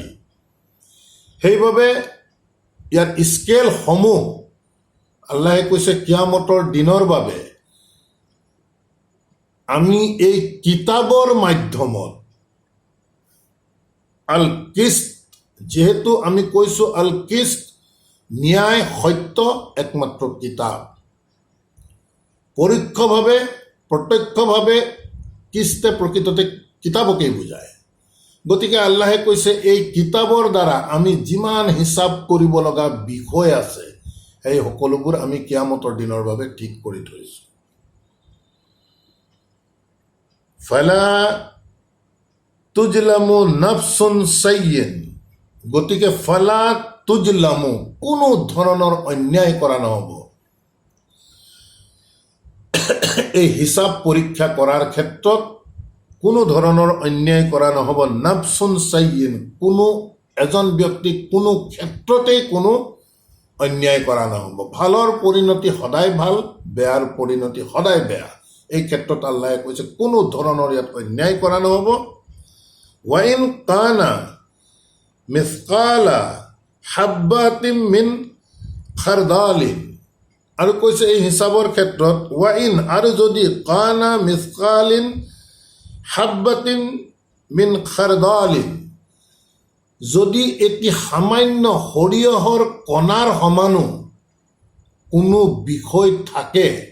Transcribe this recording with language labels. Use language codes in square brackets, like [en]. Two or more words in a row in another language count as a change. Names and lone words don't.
[as] সেইবাবে ইয়াৰ স্কেলসমূহ আল্লাহে কৈছে কিয়ামতৰ দিনৰ বাবে আমি এই কিতাপৰ মাধ্যমত [ar] القسط, [as] যেহেতু আমি কৈছোঁ [ar] القسط [as] ন্যায় সত্য একমাত্ৰ কিতাপ, পৰোক্ষভাৱে প্ৰত্যক্ষভাৱে কিস্তে প্ৰকৃততে কিতাপকেই বুজায়। গতিকে আল্লাহে কৈছে এই কিতাপৰ দ্বাৰা আমি যিমান হিচাপ কৰিব লগা বিষয় আছে, সেই সকলোবোৰ আমি কিয়ামতৰ দিনৰ বাবে ঠিক কৰি থৈছোঁ। [ar] فلا تظلم نفس شيئا, [as] গতিকে [ar] فلا تظلم, [as] কোনো ধৰণৰ অন্যায় কৰা নহ'ব। এই হিচাপ পৰীক্ষা কৰাৰ ক্ষেত্ৰত কোনো ধৰণৰ অন্যায় কৰা নহ'ব। [ar] نفس شيئا, [as] কোনো এজন ব্যক্তিক কোনো ক্ষেত্ৰতেই কোনো অন্যায় কৰা নহ'ব। ভালৰ পৰিণতি সদায় ভাল, বেয়াৰ পৰিণতি সদায় বেয়া। এই ক্ষেত্ৰত আল্লাহে কৈছে কোনো ধৰণৰ ইয়াত অন্যায় কৰা নহ'ব। [ar] وإن كان مثقال حبة من خردل, [as] আৰু কৈছে এই হিচাপৰ ক্ষেত্ৰত ওয়াইন, আৰু যদি [ar] كان مثقال حبة من خردل, [as] যদি এটি সামান্য সৰিয়হৰ কণাৰ সমানো কোনো বিষয় থাকে,